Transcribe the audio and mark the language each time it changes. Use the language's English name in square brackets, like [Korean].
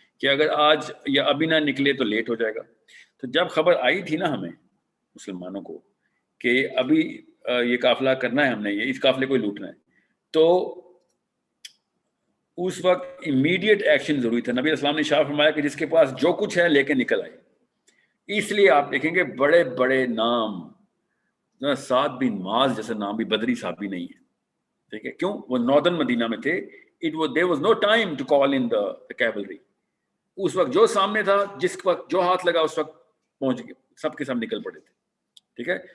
[Urdu] کہ اگر آج یا ابھی نہ نکلے تو لیٹ ہو جائے گا. تو جب خبر آئی تھی نا ہمیں مسلمانوں کو کہ ابھی یہ قافلہ کرنا ہے, ہم نے یہ اس قافلے کو لوٹنا ہے, تو اس وقت امیڈیٹ ایکشن ضروری تھا. نبی اسلام نے شاہ فرمایا کہ جس کے پاس جو کچھ ہے لے کے نکل آئے. اس لیے آپ دیکھیں گے بڑے بڑے نام, سعد بن معاذ جیسا نام بھی بدری صحابی نہیں ہے, ٹھیک ہے, کیوں؟ وہ ناردرن مدینہ میں تھے. [English] there was no time to call in the cavalry. [Urdu] اس وقت جو سامنے تھا, جس وقت جو ہاتھ لگا اس وقت پہنچ گئے, سب کے سب نکل پڑے تھے, ٹھیک ہے.